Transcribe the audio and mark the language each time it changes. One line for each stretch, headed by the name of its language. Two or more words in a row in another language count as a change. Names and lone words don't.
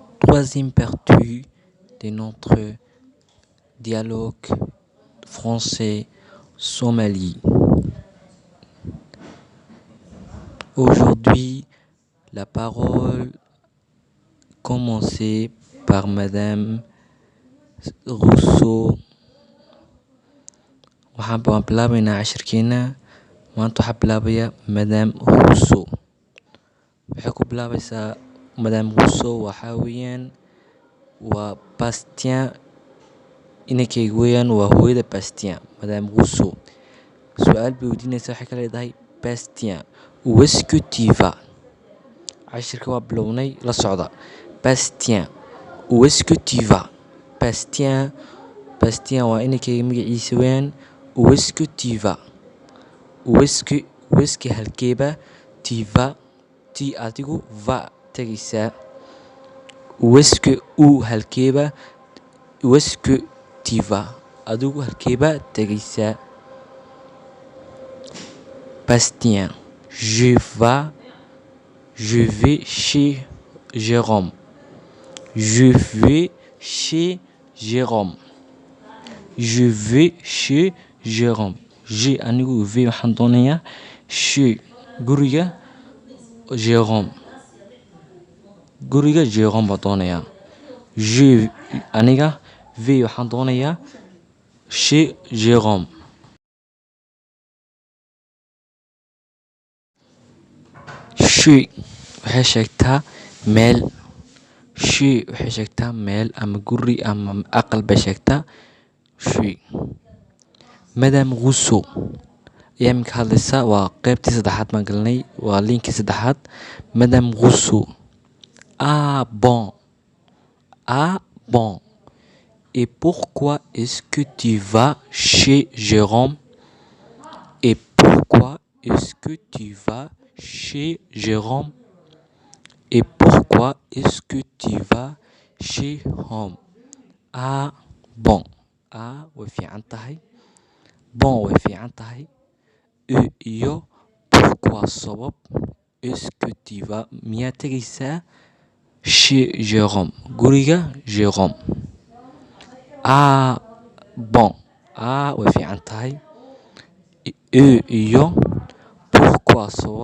French: troisième partie de notre dialogue français-somalie. Aujourd'hui, la parole commencée par Madame Rousseau.
Somali: waxaan bilaabaynaa cashirkeena. maanta waxaa bilaabaya Madame Rousseau. waxay ku bilaabaysaa Madame Rousseau. waxaa weeyaan waa Bastien inankeyga weeyaan, waa hooyada Bastien. Madame Rousseau su-aal bay weydiinaysaa, waxay ka leedahay Bastien,
French: où est-ce que tu vas?
Somali: cashirka waa bilownay, la socda.
French: Bastien, où est-ce que tu vas?
Somali: Bastien waa inankeyga magaciisa weeyaan.
French: Où est-ce que tu vas? Où est-ce que halkeeba? Tu vas, ti
Somali: adigu va tegaysaa.
French: Où est-ce que halkeeba? Où est-ce que tu vas?
Somali: adigu halkeeba tegaysaa.
French: Bastien, je vais chez Jérôme. Je vais chez Jérôme. Je vais chez Jérôme.
Somali: Je anigu vais waxaan doonayaa chez guriga Jérôme. Guriga Jérôme baan doonayaa. Je aniga vais waxaan doonayaa chez Jérôme. Chez waxay sheegtaa meel. Chez waxay sheegtaa meel ama guri ama aqal bay sheegtaa. Chez. Madame Rousseau ayaa iminka hadlaysa. waa qaybtii saddexaad baan galnay, waa liinkii saddexaad.
French: Madame Rousseau. Ah bon. Et pourquoi est-ce que tu vas chez Jérôme? Et pourquoi est-ce que tu vas chez Jérôme? Et pourquoi est-ce que tu vas chez Jérôme? Ah bon.
Somali: way fiican tahay. Bon way fiican tahay. Iyo pourquoi sabab.
French: Est-ce que tu vas
Somali: miyaa tegaysaa
French: chez Jérôme, guriga Jérôme? Ah bon.
Somali: way fiican tahay. Iyo pourquoi sabab.